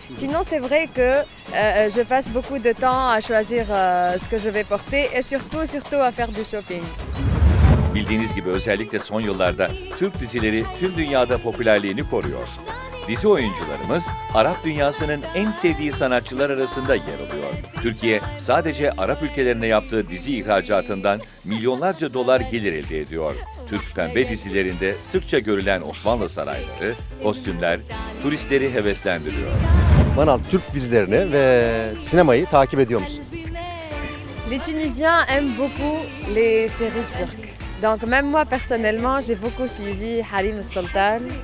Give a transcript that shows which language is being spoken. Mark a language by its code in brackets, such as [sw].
[fr] Sinon c'est vrai que je passe beaucoup de temps à choisir ce que je vais porter et surtout à faire du shopping. [tr] Bildiğiniz gibi özellikle son yıllarda Türk dizileri tüm dünyada popülerliğini koruyor. Dizi oyuncularımız Arap dünyasının en sevdiği sanatçılar arasında yer alıyor. Türkiye sadece Arap ülkelerine yaptığı dizi ihracatından milyonlarca dolar gelir elde ediyor. Türk pembe dizilerinde sıkça görülen Osmanlı sarayları, kostümler turistleri heveslendiriyor. Manal, Türk dizilerini ve sinemayı takip ediyor musun? [fr] Les Tunisiens aiment beaucoup les séries turques. Donc même moi personnellement, j'ai beaucoup suivi Harim Sultan.